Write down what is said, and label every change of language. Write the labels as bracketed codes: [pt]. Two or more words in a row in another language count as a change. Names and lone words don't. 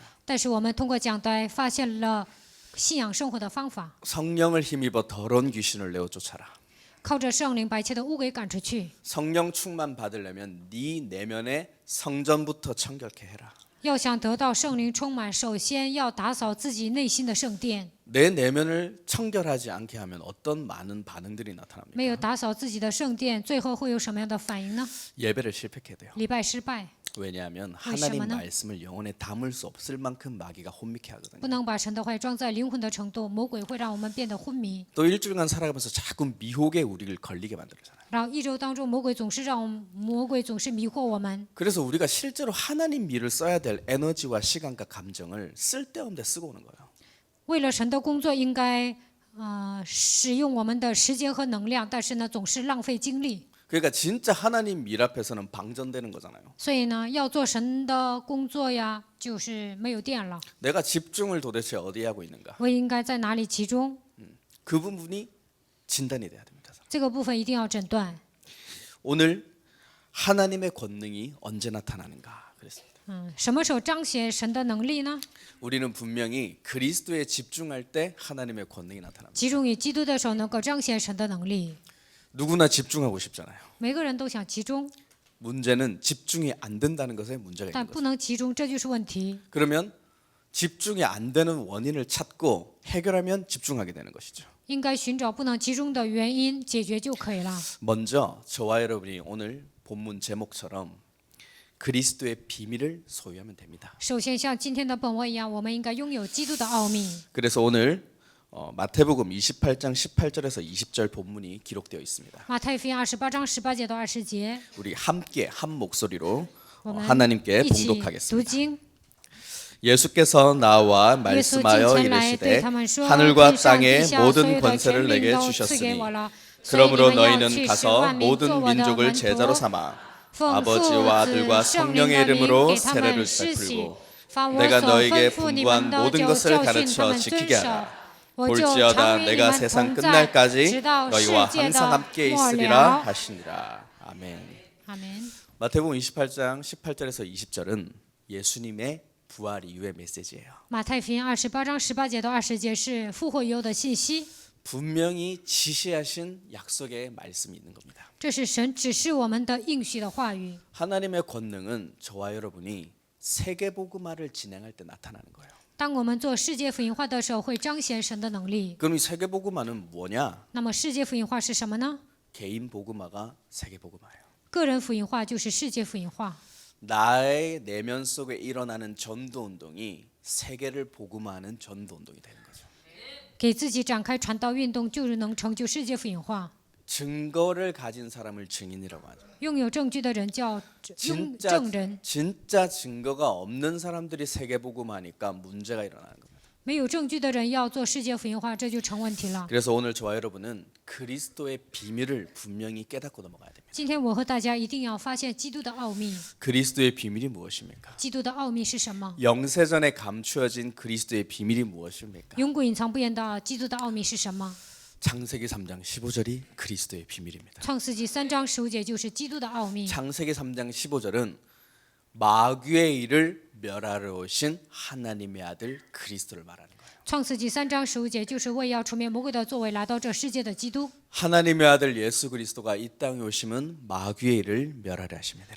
[zh] 但是我们通过讲台发现了信仰生活的方法， [ko] 성령을 힘입어 더러운 귀신을 내어 쫓아라. [zh] 靠着圣灵把一切的污鬼赶出去。 [ko] 성령 충만 받으려면 네 내면의 성전부터 청결케 해라. [zh] 要想得到圣灵充满，首先要打扫自己内心的圣殿。 [ko] 내 내면을 청결하지 않게 하면 어떤 많은 반응들이 [zh] 没有 [ko] 나타납니까? [zh] 打扫自己的圣殿，最后会有什么样的反应呢？ [ko] 예배를 실패하게 돼요. [zh] 礼拜失败， [ko] 왜냐하면 왜 하나님 심하나? 말씀을 영혼에 담을 수 없을 만큼 마귀가 혼미케 하거든요. [zh] 不能把神的话装在灵魂的程度，魔鬼会让我们变得昏迷。 [ko] 또 일주일간 살아가면서 자꾸 미혹에 우리를 걸리게 만들잖아요. [zh] 然后一周当中，魔鬼总是迷惑我们。 [ko] 그래서 우리가 실제로 하나님 일을 써야 될 에너지와 시간과 감정을 쓸데없는 데 쓰고 오는 거예요. [zh] 为了神的工作，应该使用我们的时间和能量，但是呢，总是浪费精力。 [ko] 그러니까 진짜 하나님 일 앞에서는 방전되는 거잖아요. [zh] 所以呢，要做神的工作呀，就是没有电了。 [ko] 내가 집중을 도대체 어디에 하고 있는가? [zh] 我应该在哪里集中？ [ko] 그 부분이 진단이 돼야 됩니다. [zh] 这个部分一定要诊断。 [ko] 오늘 하나님의 권능이 언제 나타나는가 그랬습니다. [zh] 什么时候彰显神的能力呢？ [ko] 우리는 분명히 그리스도에 집중할 때 하나님의 권능이 나타납니다. [zh] 集中于基督的时候，能够彰显神的能力。 [ko] 누구나 집중하고 싶잖아요. [zh] 每个人都想集中， [ko] 문제는 집중이 안 된다는 것에 문제가 [zh] 但 [ko] 있는 [zh] 不 [ko] 거죠. [zh] 能集中，这就是问题。 [ko] 그러면 집중이 안 되는 원인을 찾고 해결하면 집중하게 되는 것이죠. [zh] 应该寻找不能集中的原因，解决就可以了。 [ko] 먼저 저와 여러분이 오늘 본문 제목처럼 그리스도의 비밀을 소유하면 됩니다. [zh] 首先，像今天的本文一样，我们应该拥有基督的奥秘。 [ko] 그래서 오늘 마태복음 28장 18절에서 20절 본문이 기록되어 있습니다. [zh] 马太福音28章18节到20节， [ko] 우리 함께 한 목소리로 [zh] 我们 [ko] 하나님께 [zh] 一起读 [ko] 봉독하겠습니다. [zh] 经。 [ko] 예수께서 나와 [zh] 耶稣近 [ko] 말씀하여 [zh] 前来对 [ko] 이르시되 [zh] 他们说： [ko] 하늘과 [zh] 地上地 [ko] 땅의 [zh] 下所 [ko] 모든 [zh] 有的权 [ko] 권세를 [zh] 柄 [ko] 내게 [zh] 都赐给 [ko] 주셨으니 [zh] 我了，所以你 [ko] 그러므로 [zh] 们要 [ko] 너희는 [zh] 去使 [ko] 가서 [zh] 万民做 [ko] 모든 [zh] 我的 [ko] 민족을 [zh] 门 [ko] 제자로 [zh] 徒， [ko] 삼아 [zh] 奉父 [ko] 아버지와 [zh] 子 [ko] 아들과 [zh] 圣灵 [ko] 성령의 [zh] 的名 [ko] 이름으로 [zh] 给他 [ko] 세례를 [zh] 们施洗 [ko] 베풀고 ， [zh] 把我 [ko] 내가 [zh] 所 [ko] 너에게 [zh] 吩咐你 [ko] 분부한 [zh] 们的 [ko] 모든 [zh] 就 [ko] 것을 [zh] 教训他 [ko] 가르쳐 [zh] 们遵 [ko] 지키게 [zh] 守 [ko] 하라. 。 [zh] 我就 [ko] 볼지어다 [zh] 常与你 [ko] 내가 [zh] 们 [ko] 세상 [zh] 同在， [ko] 끝날까지 [zh] 直到世 [ko] 너희와 [zh] 界 [ko] 항상 [zh] 的 [ko] 함께 [zh] 末 [ko] 있으리라 [zh] 了。 [ko] 하시니라. 아멘. [zh] 阿门。 [ko] 마태복음 28장 18절에서 20절은 예수님의 부활 이후의 메시지예요. [zh] 马太福音28章18节到20节是复活以后的信息， [ko] 분명히 지시하신 약속의 말씀이 있는 겁니다. [zh] 这是神指示我们的应许的话语。 [ko] 하나님의 권능은 저와 여러분이 세계복음화를 진행할 때 나타나는 거예요. [zh] 当我们做世界福音化的时候，会彰显神的能力。 [ko] 그럼 이 세계복음화는 뭐냐? [zh] 那么世界福音化是什么呢？ [ko] 개인 복음화가 세계복음화예요. [zh] 个人福音化就是世界福音化。 [ko] 나의 내면 속에 일어나는 전도 운동이 세계를 복음화하는 전도 운동이 되는 거죠. [zh] 给自己展开传道运动，就是能成就世界福音化。 [ko] 증거를 가진 사람을 증인이라고 하죠. [zh] 拥有证据的人叫证 [ko] 진짜 [zh] 人， [ko] 진짜 증거가 없는 사람들이 세계복음하니까 문제가 일어나는 겁니다. [zh] 没有证据的人要做世界福音化，这就成问题了。 [ko] 그래서 오늘 저와 여러분은 그리스도의 비밀을 분명히 깨닫고 넘어가야 됩니다. [zh] 今天我和大家一定要发现基督的奥秘。 [ko] 그리스도의 비밀이 무엇입니까? [zh] 基督的奥秘是什么？ [ko] 영세전에 감추어진 그리스도의 비밀이 무엇입니까? [zh] 永古隐藏不言的基督的奥秘是什么？ [ko] 창세기 3장 15절이 그리스도의 비밀입니다. [zh] 创世纪3章15节就是基督的奥秘。 [ko] 창세기 3장 15절은 마귀의 일을 멸하러 오신 하나님의 아들 그리스도를 말하는 거예요. [zh] 创世纪3章15节就是为要除灭魔鬼的作为来到这世界的基督。 [ko] 하나님의 아들 예수 그리스도가 이 땅에 오심은 마귀의 일을 멸하려 하심이니라.